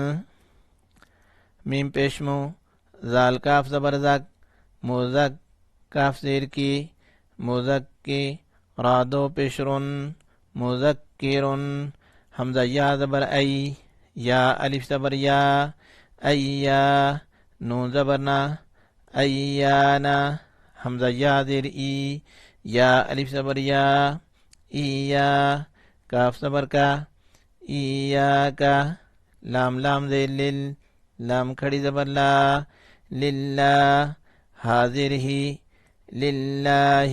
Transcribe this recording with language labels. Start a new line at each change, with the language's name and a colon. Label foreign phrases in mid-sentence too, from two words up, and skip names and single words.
Baluchi: میم پیشمو زال کاف زبر زک موزک کاف زیر کی موزکی را دو پیشرن مذکرن. حمزہ یا زبر ای یا الف زبر یا ایا نون زبر نا ایانا. حمزہ یا زیر ای یا الف زبر یا ایا کاف زبر کا ایاکا. لام لام زیر لل لام کھڑی زبر لا للہ حاضر ہی للہ.